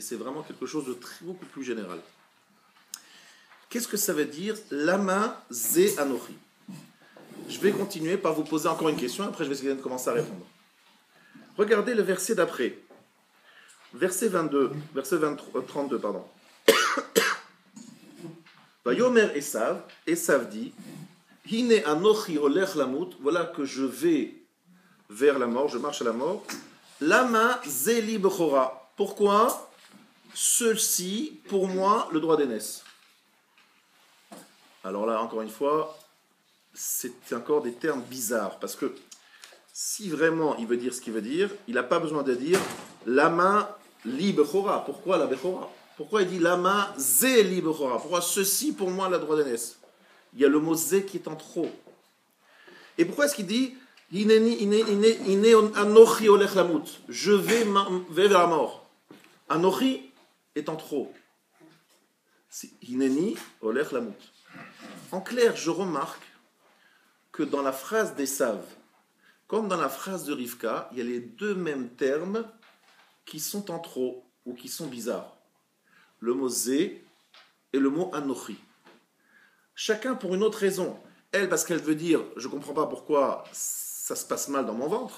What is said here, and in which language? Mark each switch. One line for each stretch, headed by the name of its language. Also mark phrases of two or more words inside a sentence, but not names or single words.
French: C'est vraiment quelque chose de beaucoup plus général. Qu'est-ce que ça veut dire
Hebrew: למה זה אנכי?
French: Je vais continuer par vous poser encore une question, après je vais essayer de commencer à répondre. Regardez le verset d'après. Verset 32, pardon.
Hebrew: ויאמר עשו, Esav dit, הנה אנכי הולך למות,
French: voilà que je vais vers la mort, je marche à la mort.
Hebrew: למה זה לי בכורה. Pourquoi?
French: Ceci, pour moi, le droit d'aînesse. Alors là, encore une fois, c'est encore des termes bizarres, parce que si vraiment il veut dire ce qu'il veut dire, il n'a pas besoin de dire
Hebrew: למה לי בכורה.
French: Pourquoi la bechora? Pourquoi il dit
Hebrew: למה זה לי בכורה?
French: Pourquoi ceci pour moi la droit d'aînesse? Il y a le mot zé qui est en trop. Et pourquoi est-ce qu'il dit
Hebrew: אנכי הולך למות?
French: Je vais vers la mort. Anochi est en trop.
Hebrew: הנני הולך למות.
French: En clair, je remarque que dans la phrase d'Esav, comme dans la phrase de Rivka, il y a les 2 mêmes termes qui sont en trop ou qui sont bizarres. Le mot zé et le mot anochi. Chacun pour une autre raison. Elle, parce qu'elle veut dire, je ne comprends pas pourquoi ça se passe mal dans mon ventre.